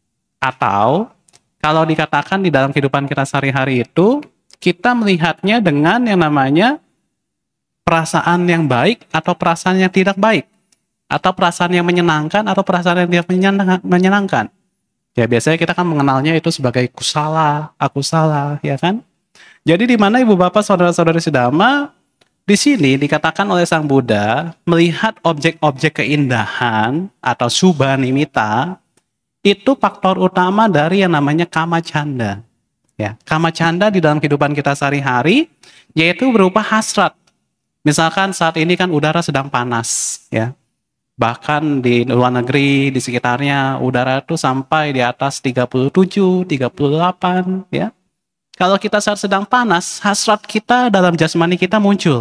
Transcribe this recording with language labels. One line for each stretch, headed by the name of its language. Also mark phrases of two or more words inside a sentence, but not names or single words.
Indonesian: Atau kalau dikatakan di dalam kehidupan kita sehari-hari itu, kita melihatnya dengan yang namanya perasaan yang baik atau perasaan yang tidak baik, atau perasaan yang menyenangkan atau perasaan yang tidak menyenangkan. Ya biasanya kita kan mengenalnya itu sebagai
Pali: kusala, akusala,
Indonesian: ya kan? Jadi di mana ibu bapak saudara-saudari sedama, di sini dikatakan oleh Sang Buddha melihat objek-objek keindahan atau
Pali: subha nimitta
Indonesian: itu faktor utama dari yang namanya
Pali: kama canda.
Indonesian: Ya,
Pali: kama canda
Indonesian: di dalam kehidupan kita sehari-hari yaitu berupa hasrat. Misalkan saat ini kan udara sedang panas, ya. Bahkan di luar negeri, di sekitarnya, udara itu sampai di atas 37, 38, ya. Kalau kita saat sedang panas, hasrat kita dalam jasmani kita muncul.